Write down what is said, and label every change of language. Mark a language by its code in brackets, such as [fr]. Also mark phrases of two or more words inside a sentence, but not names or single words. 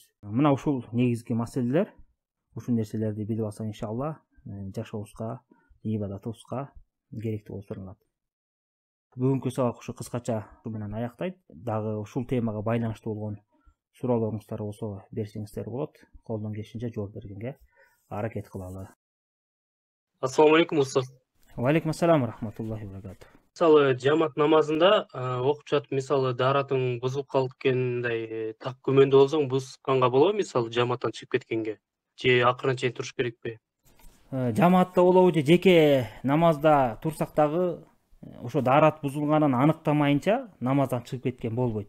[ky] Мына ушул негизги маселелер. Ушул нерселерди билип алсак, иншалла, жашообузга, ибадатыбызга керектүү болуп саналат. Бүгүнкү сабак ушу кыскача менен аяктайт. Дагы ушул темага байланыштуу болгон суроолоруңуздар болсо берсеңиздер болот. Колдон келишинче жооп бергенге аракет кылалы. [ar] السلام عليكم уста. وعليكم السلام رحمة الله وبركاته. [ky] Мисалы жамаат намазында окуп жатып, мисалы даратың бузулуп калып кеткендей так күмөндүү болсоң, бузганга болобу, мисалы жамааттан чыгып кеткенге? Же акырына чейин туруш керекпи? Жамаатта болобу же жеке намазда турсак дагы ошо дарат бузулганын аныктамайынча намаздан чыгып кеткен болбойт.